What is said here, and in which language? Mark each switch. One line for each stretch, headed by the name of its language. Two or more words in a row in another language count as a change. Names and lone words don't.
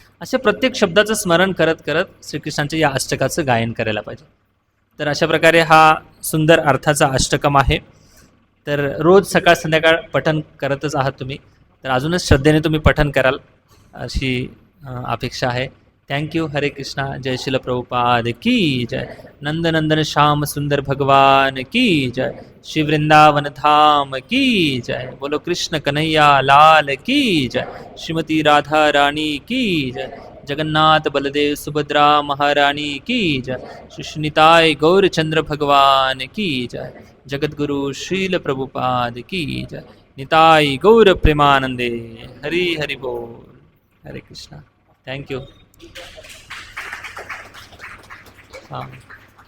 Marathi: अशा प्रत्येक शब्दाचं स्मरण करत करत श्रीकृष्णांच्या या अष्टकाचं गायन करायला पाहिजे. तर अशा प्रकारे हा सुंदर अर्थाचा अष्टकम आहे. तर रोज सकाळ संध्याकाळ पठन करतच आहात तुम्ही, तर अजूनच श्रद्धेने तुम्ही पठन कराल अशी अपेक्षा आहे.
English: Thank you.
Hindi: हरे कृष्णा. जय शिल प्रभुपाद की जय. नंदनंदन श्याम सुंदर भगवान की जय. श्री वृंदावन धाम की जय. बोलो कृष्ण कन्हैया लाल की जय. श्रीमती राधा रानी की जय. जगन्नाथ बलदेव सुभद्रा महारानी की जय. सुष्णिताय गौरचंद्र भगवान की जय. जगद्गुरु श्रील प्रभुपाद की जय. निताय गौर प्रेमानंदे. हरि हरि बोल. हरे कृष्णा.
English: Thank you.
Hindi: हां.